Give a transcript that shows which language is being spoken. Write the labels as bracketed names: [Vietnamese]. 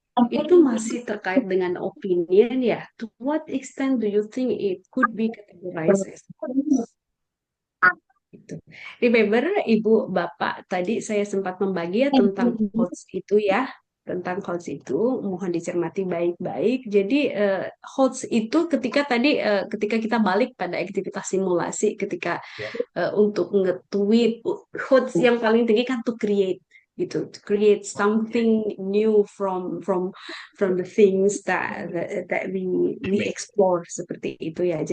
[Indonesian] Itu masih terkait dengan opinion ya. [English] To what extent do you think it could be categorized as hoax? [Indonesian] Gitu. Remember, Ibu Bapak, tadi saya sempat membagi ya tentang hoax itu ya. tentang HOTS itu mohon dicermati baik-baik. Jadi HOTS itu ketika kita balik pada aktivitas simulasi, ketika untuk nge-tweet, HOTS yang paling tinggi kan [English] to create gitu, to create something new from the things that we explore [Indonesian] seperti itu ya.